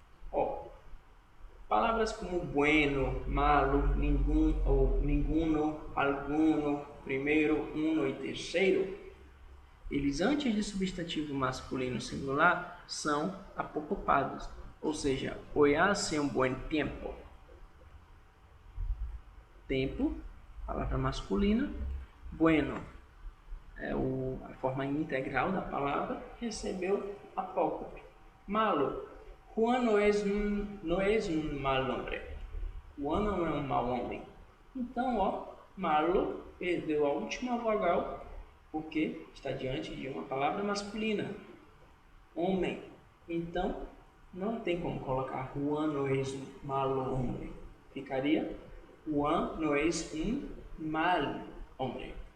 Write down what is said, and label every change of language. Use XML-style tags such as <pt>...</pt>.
<pt>Ó, palavras como bueno, malo, nenhum ou ninguno, alguno, primeiro, uno e terceiro, eles antes de substantivo masculino singular são apocopados, ou seja,</pt> <es>hoy hace un buen tiempo.</es> <pt>Tempo, palavra masculina, bueno é a forma integral da palavra, recebeu apócope.</pt> <es>Malo, Juan no es un mal hombre.</es> <pt>Juan não é um mau homem. Então, ó, malo perdeu a última vogal porque está diante de uma palavra masculina, homem. Então, não tem como colocar</pt> <es>Juan no es un malo hombre.</es> <pt>Ficaria</pt> <es>Juan no es un mal hombre.</es>